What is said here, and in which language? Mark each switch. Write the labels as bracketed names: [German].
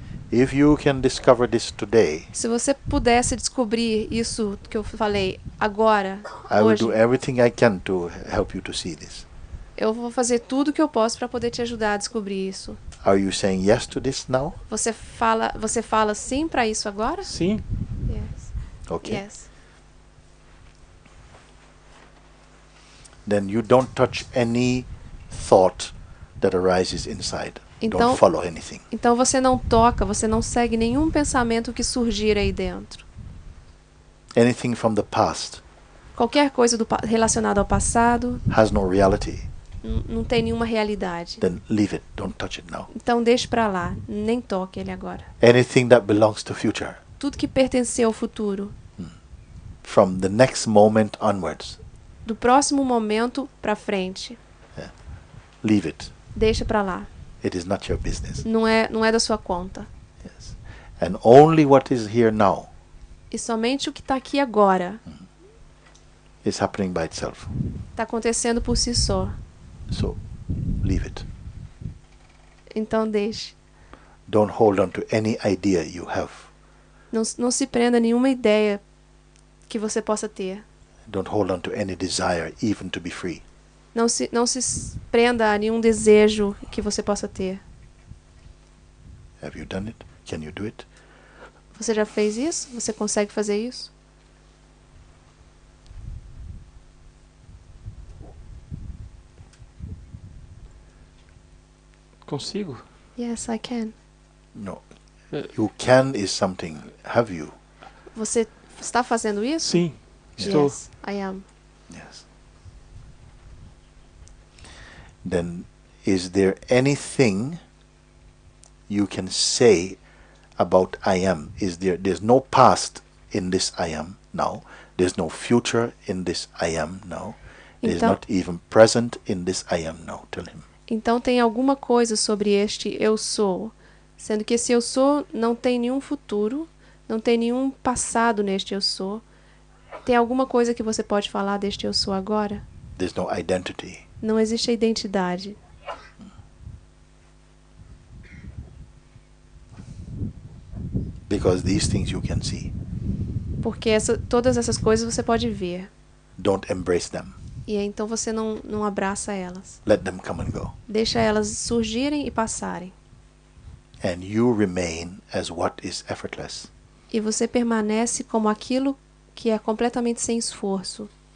[English] If you can discover this today, [Portuguese] Se você pudesse descobrir isso que eu falei agora, [English] I will [Portuguese] hoje, [English] do everything I can to help you to see this. [Portuguese] eu vou fazer tudo o que eu posso para poder te ajudar a descobrir isso. [English] Are you saying yes to this now? [Portuguese] Você fala sim para isso agora? Sim. [English] Yes. Okay. Yes. Then you don't touch any thought that arises inside. [Portuguese] Então- [English] Don't follow anything. [Portuguese] Então você não toca, você não segue nenhum pensamento que surgir aí dentro. [English] Anything from the past [Portuguese] Qualquer coisa relacionada ao passado [English] has no reality. [Portuguese] não tem nenhuma realidade. [English] Then leave it. Don't touch it now. [Portuguese] Então deixe para lá, nem toque ele agora. [English] Anything that belongs to future, [Portuguese] Tudo que pertenceu ao futuro, [English] from the next moment onwards, [Portuguese] do próximo momento para frente, [English] leave it. [Portuguese] deixa para lá. [English] It is not your business. [Portuguese] Não é da sua conta. [English] Yes. And only what is here now [Portuguese] E somente o que está aqui agora [English] is happening by itself. [Portuguese] está acontecendo por si só. [English] So, leave it. [Portuguese] Então deixe. [English] Don't hold on to any idea you have. [Portuguese] Não se prenda a nenhuma ideia que você possa ter. [English] Don't hold on to any desire, even to be free. [Portuguese] Não se prenda a nenhum desejo que você possa ter. [English] Have you done it? Can you do it? [Portuguese] Você já fez isso? Você consegue fazer isso? Consigo? [English] Yes, I can. No. Uh, You can is something. Have you? [Portuguese] Você está fazendo isso? Sim. Estou. [English] Yes, I am. Yes. Then, is there anything you can say about I am? There's no past in this I am now. There's no future in this I am now. There's [Portuguese] Então- [English] not even present in this I am now. Tell him. [Portuguese] Então tem alguma coisa sobre este eu sou, sendo que esse eu sou não tem nenhum futuro, não tem nenhum passado neste eu sou. Tem alguma coisa que você pode falar deste eu sou agora? [English] There's no identity. [Portuguese] Não existe a identidade. [English] Because these things you can see. [Portuguese] Porque todas essas coisas você pode ver. [English] Don't embrace them. [Portuguese] E aí, então você não abraça elas. [English] Let them come and go. [Portuguese] Deixa elas surgirem e passarem. [English] And you remain as what is effortless. [Portuguese] E você permanece como aquilo que é completamente sem esforço.